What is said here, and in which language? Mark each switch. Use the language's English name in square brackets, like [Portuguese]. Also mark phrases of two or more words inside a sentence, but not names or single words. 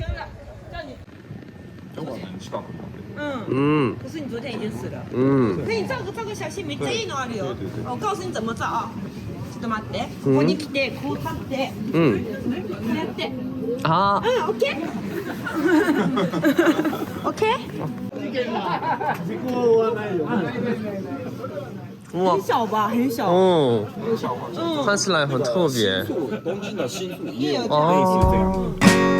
[Chinese] 可是你昨天已经死了。嗯可以照个写真 [Japanese] めっちゃいいのあるよ。 [Chinese] 我告訴你怎么照啊。 [Japanese] ちょっと待って。ここに来てこう立って。やって。啊，オッケー。オッケー。哇 [Chinese] 很，小吧，很小。哦，看起来很特别。东京的新宿也有哦。